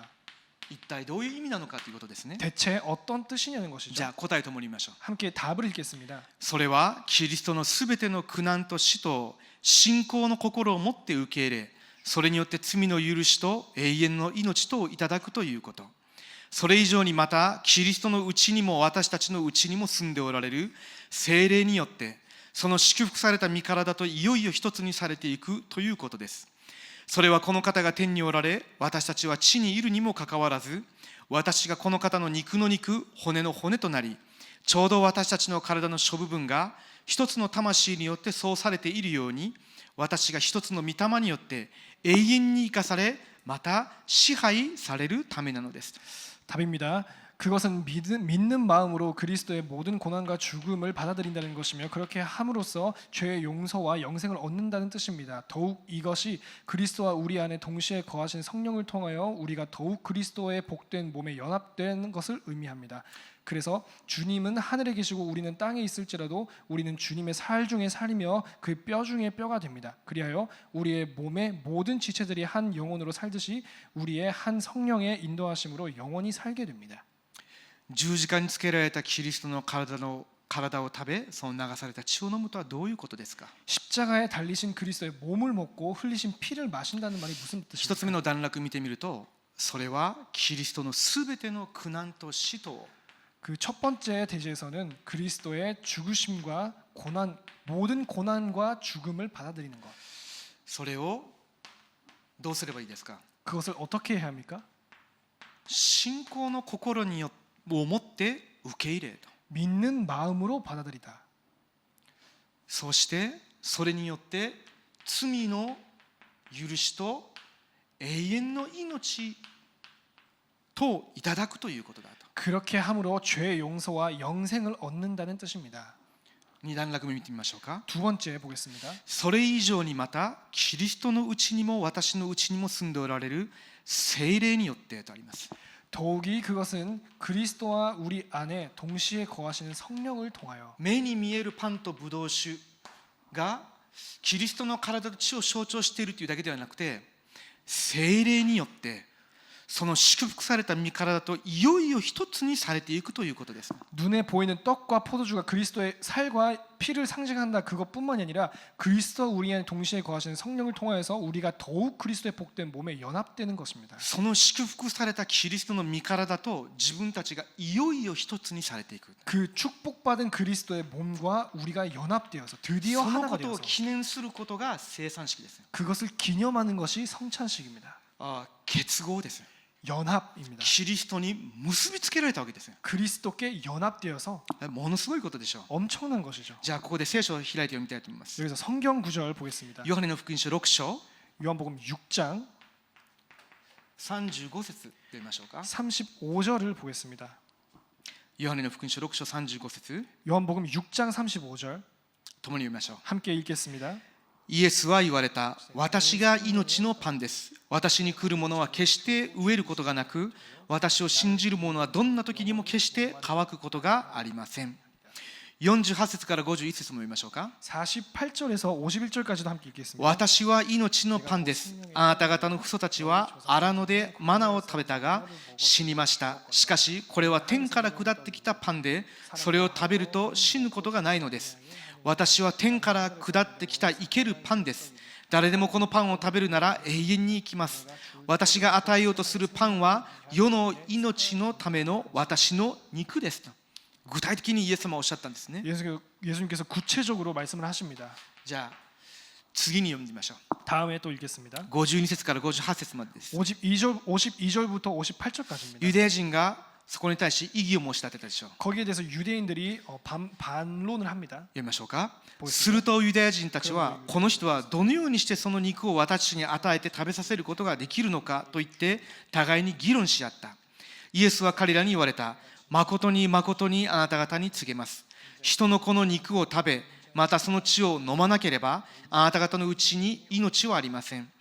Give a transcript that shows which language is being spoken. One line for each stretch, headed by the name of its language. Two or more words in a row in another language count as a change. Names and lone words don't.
Japanese: 一体どういう意味なのかということですね。
Korean: 대체 어떤 뜻이냐는 것이죠.
Japanese: じゃあ答えともに言いましょう。
Korean: 함께 답을 읽겠습니다.
Japanese: それはキリストのすべての苦難と死と信仰の心を持って受け入れ、それによって罪の許しと永遠の命とをいただくということ。それ以上にまたキリストのうちにも私たちのうちにも住んでおられる聖霊によってその祝福された身体といよいよ一つにされていくということです。それはこの方が天におられ、私たちは地にいるにもかかわらず、私がこの方の肉の肉、骨の骨となり、ちょうど私たちの体の諸部分が一つの魂によってそうされているように、私が一つの御霊によって永遠に生かされ、また支配されるためなのです。
Korean: 답입니다. 그것은 믿는 마음으로 그리스도의 모든 고난과 죽음을 받아들인다는 것이며 그렇게 함으로써 죄의 용서와 영생을 얻는다는 뜻입니다. 더욱 이것이 그리스도와 우리 안에 동시에 거하신 성령을 통하여 우리가 더욱 그리스도의 복된 몸에 연합되는 것을 의미합니다. 그래서 주님은 하늘에 계시고 우리는 땅에 있을지라도 우리는 주님의 살 중에 살이며 그 뼈 중에 뼈가 됩니다. 그리하여 우리의 몸의 모든 지체들이 한 영혼으로 살듯이 우리의 한 성령의 인도하심으로 영원히 살게 됩니다.
Japanese: 十字架につけられたキリストの体を食べ、その流された血を飲むとはどういうことですか？
Korean: 십자가에 달리신 그리스도의 몸을 먹고 흘리신 피를 마신다는 말이 무슨
Japanese: 一つ目
Korean: 뜻입니까?
Japanese: の段落見てみると、それはキリストのすべての苦難と死と
Korean: 그 첫 번째 대지에서는 그리스도의 죽으심과 고난, 모든 고난과 죽음을 받아들이는 것.
Japanese: それをどうすればいいですか？
Korean: 그것을 어떻게 해야 합니까?
Japanese: 信仰の心によを持って受け入れと。
Korean: 믿는 마음으로 받아들이다.
Japanese: そしてそれによって罪の許しと永遠の命といただくということだと。
Korean: 그렇게 함으로 죄의 용서와 영생을 얻는다는 뜻입니다.
Japanese: 2 段落目見てみましょうか。
Korean: 두 번째 보겠습니다.
Japanese: それ以上にまたキリストのうちにも私のうちにも住んでおられる聖霊によってとあります。
Korean: 더욱이 그것은 그리스도와 우리 안에 동시에 거하시는 성령을 통하여
Japanese: 目に見えるパンとブドウ酒がキリストの体と血を象徴しているというだけではなくて、聖霊によってその祝福された身体といよいよ一つにされていくということです。
Korean: 눈에 보이는 떡과 포도주가 그리스도의 살과 피를 상징한다 그것뿐만이 아니라 그리스도와 우리 안에 동시에 거하시는 성령을 통하여서 우리가 더욱 그리스도의 복된 몸에 연합되는 것입니다.
Japanese: その祝福されたキリストの身体と自分たちがいよいよ一つにされていく。
Korean: 그 축복받은 그리스도의 몸과 우리가 연합되어서 드디어
Japanese: その
Korean: 하나가
Japanese: ことを
Korean: 되어서
Japanese: 記念することが生産式です。
Korean: 그것을 기념하는 것이 성찬식입니다.
Japanese: 結合です。
Korean: 연합입니다.
Japanese: キリストに結びつけられたわけですよ。
Korean: 그리스도께 연합되어서
Japanese: ものすごいことでしょう。
Korean: 엄청난 것이죠.
Japanese: じゃあここで聖書を開いて読みたいと思います。
Korean: 여기서 성경 구절 보겠습니다.
Japanese: ヨハネの福音書6章
Korean: 요한복음 6장
Japanese: 35 節で読みましょうか。
Korean: 35절을 보겠습니다.
Japanese: ヨハネの福音書6章35節
Korean: 요한복음 6장 35절
Japanese: 共に読みましょう。
Korean: 함께 읽겠습니다.
Japanese: イエスは言われた。私が命のパンです。私に来る者は決して飢えることがなく、私を信じる者はどんな時にも決して乾くことがありません。48節から51節も読みましょうか。
Korean: 48절에서 51절까지도 함께 읽겠습니다.
Japanese: 私は命のパンです。あなた方の父祖たちは荒野でマナを食べたが死にました。しかしこれは天から下ってきたパンで、それを食べると死ぬことがないのです。私は天から下ってきた生けるパンです。誰でもこのパンを食べるなら永遠に生きます。私が与えようとするパンは世の命のための私の肉ですと。具体的にイエス様はおっしゃったんですね。
Korean: 예수님께서 구체적으로 말씀을 하십니다.
Japanese: じゃあ次に読んでみましょう。
Korean: 다음에 또 읽겠습니다.
Japanese: 52 節から58節までです。
Korean: 52절부터 58절까지입니다.
Japanese: ユダヤ人がそこに対し異議を申し立てたでしょう。
Korean: 거기에 대해서 유대인들이 반론을 합니다.
Japanese: 読みましょうか。するとユダヤ人たちは、この人はどのようにしてその肉を私に与えて食べさせることができるのかと言って互いに議論し合った。イエスは彼らに言われた。誠に誠にあなた方に告げます。人の子の肉を食べ、またその血を飲まなければ、あなた方のうちに命はありません。